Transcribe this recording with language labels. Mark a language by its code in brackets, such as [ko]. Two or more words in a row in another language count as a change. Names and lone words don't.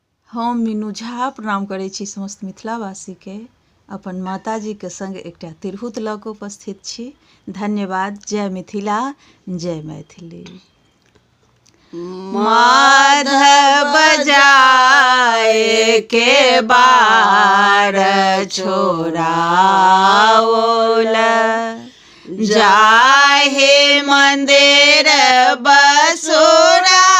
[mai] हम मीनू झा प्रणाम करै छी समस्त मिथिलावासी के। अपन माताजी के संग एकटा तिरहुत लऽ कऽ उपस्थित छी। धन्यवाद। जय मिथिला, जय मैथिली। माधव जाए के बार छोड़ाओल, जाहे मंदिर बसुरा